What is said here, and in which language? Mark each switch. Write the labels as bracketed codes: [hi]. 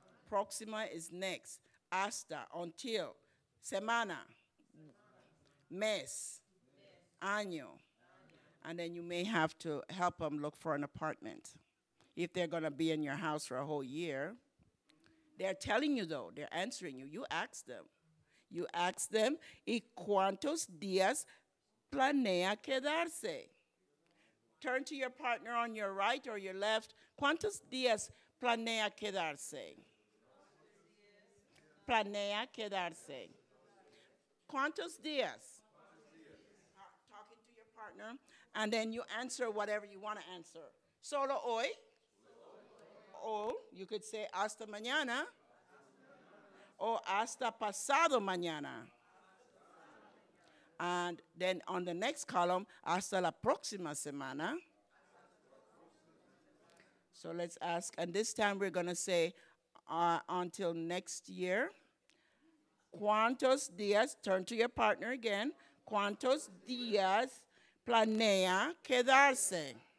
[es] Próxima is next. Hasta, until. Semana. Mes. Año. [en] And then you may have to help them look for an apartment. If they're going to be in your house for a whole year. They're telling you, though. They're answering you. You ask them. You ask them, [es] ¿y cuántos días planea quedarse? [en] Turn to your partner on your right or your left. [es] ¿Cuántos días planea quedarse? Planea quedarse. ¿Cuántos días? [en] Talking to your partner, and then you answer whatever you want to answer. [es] Solo hoy? [en] Or you could say [es] hasta mañana. [en] Or [es] hasta pasado mañana. [en] And then on the next column, [es] hasta la próxima semana. [en] So let's ask, and this time we're going to say until next year. [es] ¿Cuántos días, [en] turn to your partner again, [es] cuántos días planea quedarse?